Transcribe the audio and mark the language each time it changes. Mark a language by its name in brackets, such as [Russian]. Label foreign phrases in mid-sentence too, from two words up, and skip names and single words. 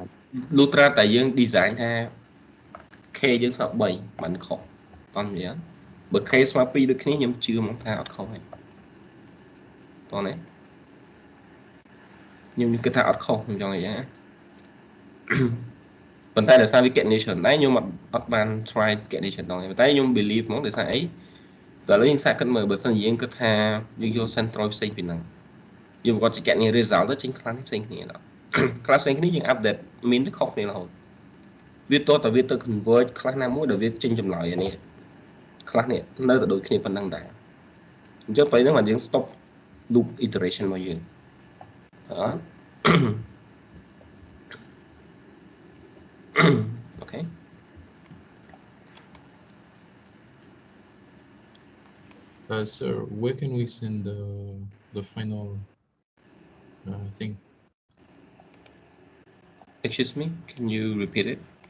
[Khmer] លុះត្រាតែយើង design ថា K យើងស្មើ3បានខុសតោះនិយាយបើ case មកពីរដូចគ្នាខ្ញុំជឿមកថាអត់ខុសទេតោះណាខ្ញុំគិតថាអត់ខុសខ្ញុំចង់និយាយណា ប៉ុន្តែដោយសារវា recognition ដែរខ្ញុំអត់បាន try recognition ដល់ទេប៉ុន្តែខ្ញុំ believe មកដោយសារអីតែឥឡូវយើងសាក គិតមើលបើសិនជាយើងគិតថាយើងយក centroid ផ្សេងពីហ្នឹងយើងប្រកាសជា get នេះ result ទៅចេញខ្លះផ្សេងគ្នាដល់ខ្លះផ្សេងគ្នាយើង update min ទៅខុសគ្នារហូតវាតតែវាទៅ convert ខ្លះណាមួយដែលវាចេញចម្លើយអានេះខ្លះនេះនៅតែដូចគ្នាប៉ុណ្ណឹងដែរអញ្ចឹងពេលហ្នឹងបានយើង [English] stop loop iteration [Khmer] របស់យើងអត់ okay [English] sir, where can we send the final thing? Excuse me, can you repeat it?